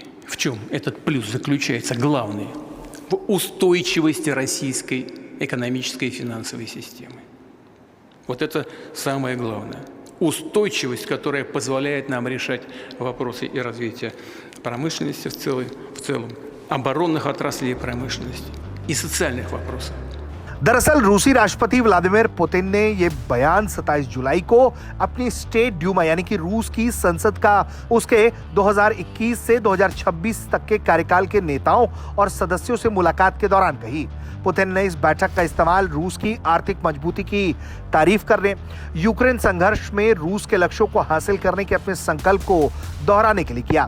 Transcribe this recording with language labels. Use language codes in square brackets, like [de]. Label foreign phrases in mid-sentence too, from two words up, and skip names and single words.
[ru] В чем этот плюс заключается, главный? В устойчивости российской экономической и финансовой системы. Вот это самое главное. Устойчивость, которая позволяет нам решать вопросы и развития промышленности в целом, оборонных отраслей промышленности и социальных вопросов. [hi] दरअसल रूसी राष्ट्रपति व्लादिमीर पुतिन ने यह बयान 27 जुलाई को अपनी स्टेट ड्यूमा यानी कि रूस की संसद का उसके 2021 से 2026 तक के कार्यकाल के नेताओं और सदस्यों से मुलाकात के दौरान कही। पुतिन ने इस बैठक का इस्तेमाल रूस की आर्थिक मजबूती की तारीफ करने, यूक्रेन संघर्ष में रूस के लक्ष्यों को हासिल करने के अपने संकल्प को दोहराने के लिए किया।